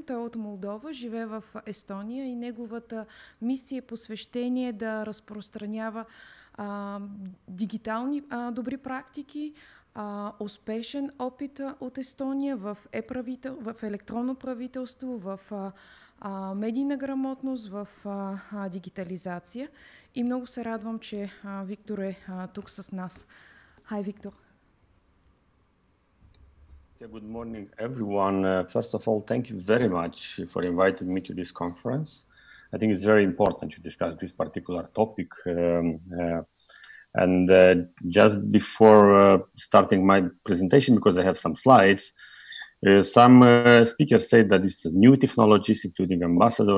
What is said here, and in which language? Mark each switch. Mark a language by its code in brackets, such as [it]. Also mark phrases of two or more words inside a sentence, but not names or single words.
[bg] Той е от Молдова, живее в Естония и неговата мисия, посвещение да разпространява дигитални добри практики, успешен опит от Естония в електронно правителство, в медийна грамотност, в дигитализация. И много се радвам, че Виктор е тук с нас. [en] Hi, Victor. Good morning, everyone. First of all, thank you very much for inviting me to this conference. I think it's very important to discuss this particular topic. Just before starting my presentation, because I have some slides, some speakers said that it's new technologies, including Ambassador.